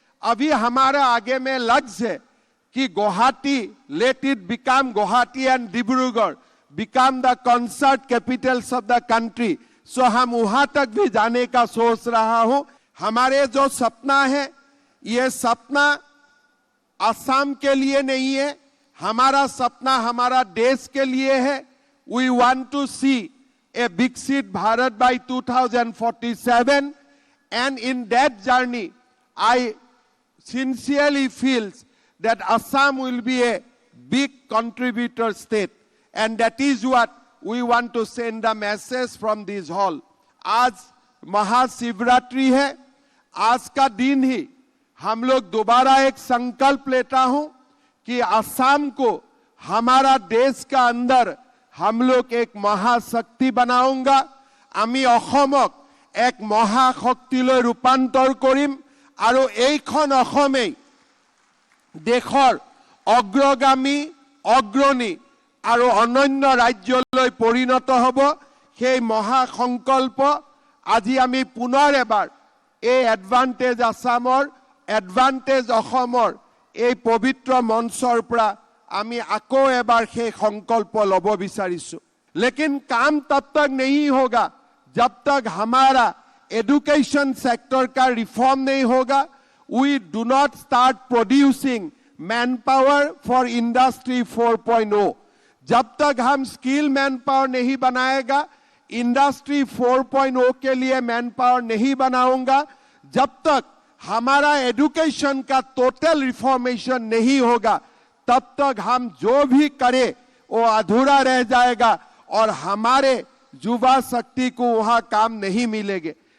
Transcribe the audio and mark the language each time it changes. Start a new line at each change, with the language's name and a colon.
Hindi: अभी हमारा आगे में लक्ष्य है कि
English: Guwahati, let it become Guwahati and Dibrugarh become the concert capitals of the country.
Hindi: सो हम वहां तक भी जाने का सोच रहा हूं। हमारे जो सपना है, ये सपना असम के लिए नहीं है, हमारा सपना हमारा देश के लिए है।
English: We want to see a Viksit Bharat by 2047 and in that journey I sincerely feels that Assam will be a big contributor state, and that is what we want to send the message from this hall.
Hindi: आज महाशिवरात्रि है। आज का दिन ही हम लोग दोबारा एक संकल्प लेता हूं कि असम को हमारा देश का अंदर हम लोग एक महाशक्ति बनाऊंगा।
Assamese: আমি অসমক এক মহাশক্তিলৈ ৰূপান্তৰ কৰিম আৰু এইখন অসমেই দেশৰ অগ্ৰগামী, অগ্ৰণী আৰু অনন্য ৰাজ্যলৈ পৰিণত হ'ব। সেই মহাসংকল্প আজি আমি পুনৰ এবাৰ এই এডভান্টেজ আসামৰ, এডভান্টেজ অসমৰ এই পবিত্ৰ মঞ্চৰ পৰা আমি আকৌ এবাৰ সেই সংকল্প ল'ব বিচাৰিছো।
Hindi: लेकिन काम तब तक नहीं होगा जब तक हमारा एजुकेशन सेक्टर का रिफॉर्म नहीं होगा।
English: We do not start producing man power for industry 4.0।
Hindi: जब तक हम स्किल मैन पावर नहीं बनाएगा, इंडस्ट्री 4.0 के लिए मैन पावर नहीं बनाऊंगा, जब तक हमारा एजुकेशन का टोटल रिफॉर्मेशन नहीं होगा, तब तक हम जो भी करें वो अधूरा रह जाएगा और हमारे युवा शक्ति को वहां काम नहीं मिलेंगे।